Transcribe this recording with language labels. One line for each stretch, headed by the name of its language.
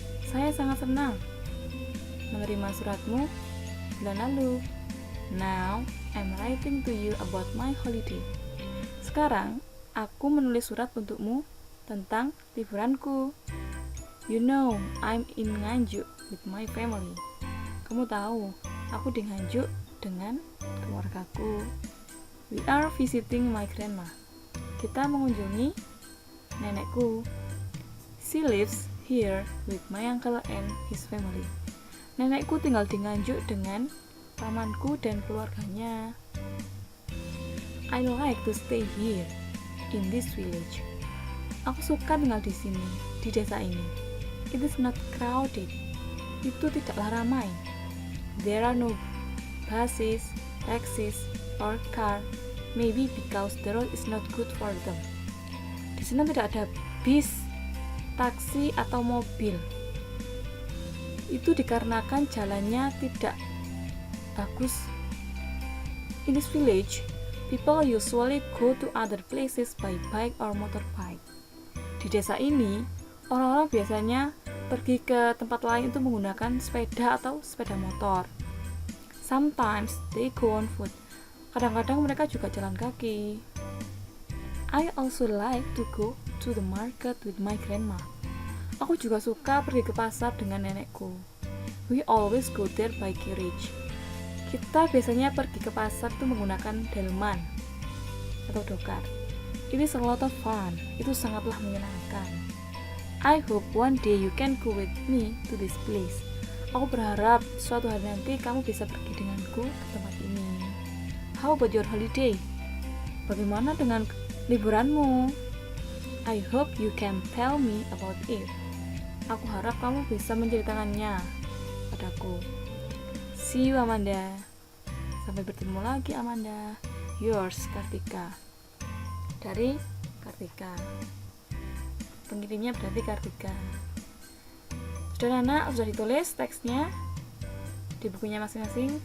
Indonesian: Saya sangat senang menerima suratmu bulan lalu.
English: Now, I'm writing to you about my holiday.
Indonesian: Sekarang, aku menulis surat untukmu tentang liburanku.
English: You know, I'm in Nganjuk with my family.
Indonesian: Kamu tahu, aku di Nganjuk dengan keluargaku.
English: We are visiting my grandma.
Indonesian: Kita mengunjungi nenekku.
English: She lives here with my uncle and his family.
Indonesian: Nenekku tinggal di Nganjuk dengan pamanku dan keluarganya.
English: I like to stay here in this village.
Indonesian: Aku suka tinggal di sini, di desa ini.
English: It is not crowded.
Indonesian: Itu tidaklah ramai.
English: There are no buses, taxis, or car. Maybe because the road is not good for them.
Indonesian: Di sini tidak ada bis, taksi, atau mobil. Itu dikarenakan jalannya tidak bagus.
English: In this village, people usually go to other places by bike or motorbike.
Indonesian: Di desa ini, orang-orang biasanya pergi ke tempat lain itu menggunakan sepeda atau sepeda motor.
English: Sometimes they go on foot.
Indonesian: Kadang-kadang mereka juga jalan kaki.
English: I also like to go to the market with my grandma.
Indonesian: Aku juga suka pergi ke pasar dengan nenekku.
English: We always go there by carriage.
Indonesian: Kita biasanya pergi ke pasar itu menggunakan delman atau dokar.
English: It is a lot of fun.
Indonesian: Itu sangatlah menyenangkan.
English: I hope one day you can go with me to this place.
Indonesian: Aku berharap suatu hari nanti kamu bisa pergi denganku ke tempat ini.
English: How about your holiday?
Indonesian: Bagaimana dengan liburanmu?
English: I hope you can tell me about it.
Indonesian: Aku harap kamu bisa menceritakannya padaku.
English: See you,
Indonesian: Amanda. Sampai bertemu lagi, Amanda.
English: Yours,
Indonesian: Kartika. Dari Kartika. Pengirimnya berarti Kartika. Sudah anak, sudah ditulis teksnya di bukunya masing-masing?